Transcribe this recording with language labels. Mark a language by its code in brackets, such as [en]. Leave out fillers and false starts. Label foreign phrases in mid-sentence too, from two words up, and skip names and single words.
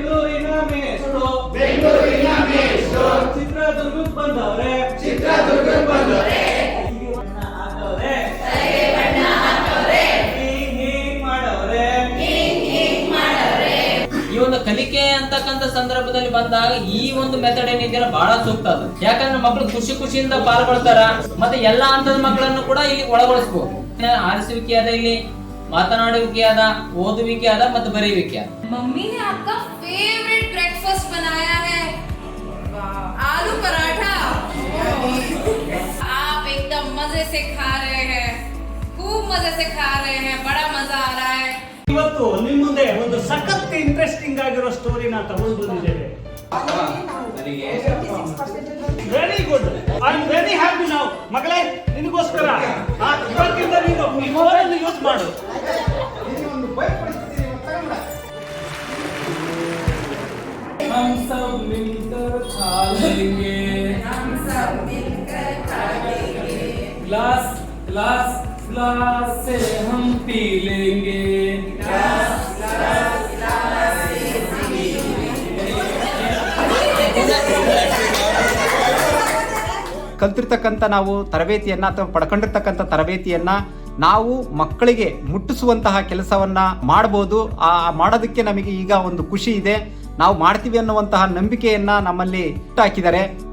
[kn] ಈ ಒಂದು ಕಲಿಕೆ ಅಂತಕ್ಕಂಥ ಸಂದರ್ಭದಲ್ಲಿ ಬಂದಾಗ ಈ ಒಂದು ಮೆಥಡ್ ಏನಿದೆಯಲ್ಲ ಬಹಳ ಸೂಕ್ತ ಅದು. ಯಾಕಂದ್ರೆ ಮಕ್ಕಳು ಖುಷಿಯಿಂದ ಪಾಲ್ಗೊಳ್ತಾರ. ಮತ್ತೆ ಎಲ್ಲಾ ಹಂತದ ಮಕ್ಕಳನ್ನು ಕೂಡ ಇಲ್ಲಿ ಒಳಗೊಳಿಸಬಹುದು. ಆರಿಸುವಿಕೆ ಅದ, ಇಲ್ಲಿ ಮಾತನಾಡುವಿಕೆ ಅದ, ಓದುವಿಕೆ ಅದ ಮತ್ತು ಬರೆಯುವಿಕೆ ಅದ. [hi] मम्मी ने आपका [en] favourite breakfast [hi] बनाया है, आलू पराठा. आप एकदम मजे से खा रहे हैं, खूब मजे से खा रहे हैं, बड़ा मजा आ रहा है. [kn] ಇವತ್ತು ನಿಮ್ಮ ಮುಂದೆ ಒಂದು ಸಖತ್ ಇಂಟ್ರೆಸ್ಟಿಂಗ್ ಆಗಿರೋ ಸ್ಟೋರಿನ ತಗೊಂಡು ಬಂದಿದ್ದೇವೆ. [en] very good, I am very happy now. [kn] ಮಗಳೇ, ನಿನಗೋಸ್ಕರ ಇವತ್ತಿಂದ ನೀನು ಈ [en] phone use [kn] ಮಾಡು. [hi] हम सब मिलकर खा लेंगे, हम सब मिलकर खा लेंगे, ग्लास ग्लास ग्लास से हम पी लेंगे, ग्लास ग्लास ग्लास से पी लेंगे. [kn] ಕಲ್ತಿರ್ತಕ್ಕಂಥ ನಾವು ತರಬೇತಿಯನ್ನು ಅಥವಾ ಪಡ್ಕೊಂಡಿರ್ತಕ್ಕಂಥ ತರಬೇತಿಯನ್ನು ನಾವು ಮಕ್ಕಳಿಗೆ ಮುಟ್ಟಿಸುವಂತಹ ಕೆಲಸವನ್ನು ಮಾಡ್ಬೋದು. ಮಾಡೋದಕ್ಕೆ ನಮಗೆ ಈಗ ಒಂದು ಖುಷಿ ಇದೆ. ನಾವು ಮಾಡ್ತೀವಿ ಅನ್ನುವಂತಹ ನಂಬಿಕೆಯನ್ನ ನಮ್ಮಲ್ಲಿ ಹಾಕಿದ್ದಾರೆ.